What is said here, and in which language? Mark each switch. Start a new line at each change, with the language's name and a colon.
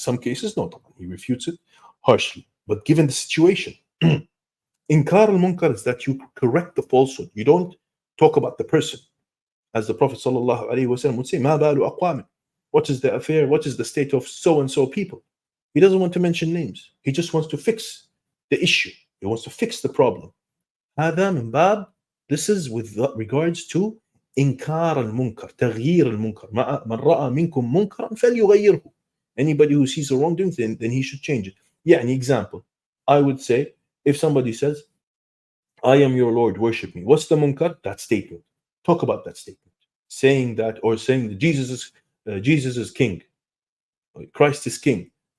English: Some cases, no, he refutes it harshly. But given the situation, inkar al-munkar is that you correct the falsehood. You don't talk about the person. As the Prophet sallallahu alaihi wasallam would say, ma balu aqwamin. What is the affair? What is the state of so-and-so people? He doesn't want to mention names. He just wants to fix the issue. He wants to fix the problem.
Arabic: هذا من باب,
English: this is with regards to
Arabic: إنكار المنكر, تغيير المنكر. من رأى منكم منكرا فليغيره.
English: Anybody who sees a wrongdoing, then he should change it. Yeah, an example. I would say, if somebody says, I am your Lord, worship me. What's the munkar? That statement. Talk about that statement. Saying that, or saying that Jesus is king. Christ is king.